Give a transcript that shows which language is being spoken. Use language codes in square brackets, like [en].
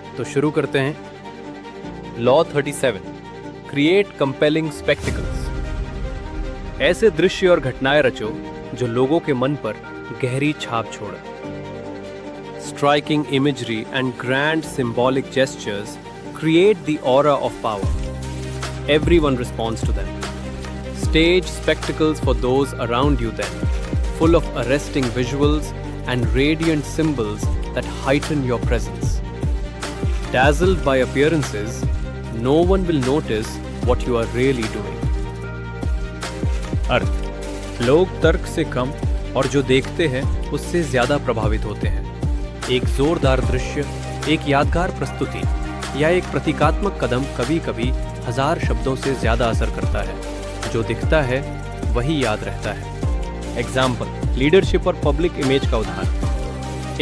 [hi] तो शुरू करते हैं। [en] Law 37, create compelling spectacles. [hi] ऐसे दृश्य और घटनाएं रचो जो लोगों के मन पर गहरी छाप छोड़े। [en] Striking imagery and grand symbolic gestures create the aura of power. Everyone responds to them. Stage spectacles for those around you then, full of arresting visuals and radiant symbols that heighten your presence. Dazzled by appearances, no one will notice what you are really doing. [hi] अर्थ: लोग तर्क से कम और जो देखते हैं उससे ज्यादा प्रभावित होते हैं। एक जोरदार दृश्य, एक यादगार प्रस्तुति या एक प्रतीकात्मक कदम कभी कभी 1000 शब्दों से ज्यादा असर करता है। जो दिखता है वही याद रहता है। एग्जाम्पल: लीडरशिप और पब्लिक इमेज का उदाहरण।